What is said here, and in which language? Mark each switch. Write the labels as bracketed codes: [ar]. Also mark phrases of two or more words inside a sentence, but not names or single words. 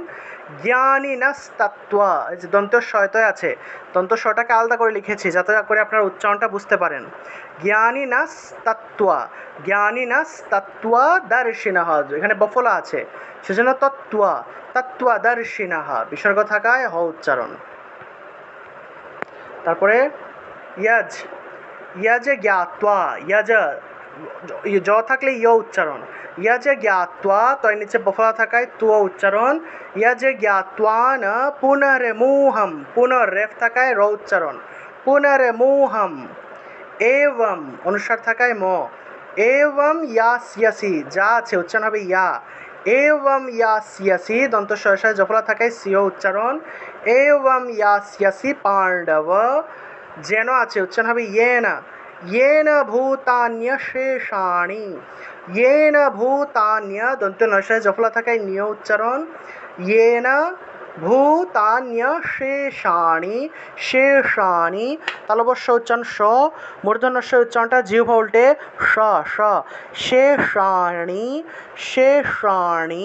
[bn] জ্ঞানিনস্তত্ত্ব, এই যে দন্তস্বয়তয় আছে, দন্তস্বটাকে আলাদা করে লিখেছি যাতে করে আপনারা উচ্চারণটা বুঝতে পারেন। [sa] জ্ঞানিনস্তত্ত্ব, জ্ঞানিনস্তত্ত্ব দর্শিনঃ, [bn] এখানে বফলা আছে সেজন্য তত্ত্ব, তত্ত্বদর্শিনঃ বিসর্গ থাকায় হ উচ্চারণ। তারপরে यज, [sa] यज ज्ञात्वा, [bn] यज জ থাকলে ইয় উচ্চারণ। [sa] यज ज्ञात्वा, [bn] তো এর নিচে বফলা থাকায় তু উচ্চারণ। [sa] यज ज्ञात्वा ন পুনর্মোহম, [bn] পুনর রেফ থাকায় র উচ্চারণ। পুনর্মোহম। एवं, অনুস্বার থাকায় ম। [sa] एवं यास्यसि, [bn] যা আছে উচ্চারণ হবে ইয়া। [sa] एवं यास्यसि, [bn] দন্তস্বয় জফলা থাকায় সিও উচ্চারণ। [sa] एवं यास्यसि पांडव, [bn] যেন আছে উচ্চারণ হবে येन, [sa] येन ভূতান্যশেষাণি, येन ভূতান্য, [bn] দন্ত নয় জফলা থাকায় নিয় উচ্চারণ। [sa] येन ভূতান্যশেষাণি, [bn] শেষাণি তালবস্য উচ্চারণ স, মূর্ধন্যস্য উচ্চারণটা জিহ্বা উল্টে স, স। [sa] শেষাণি, শেষাণি।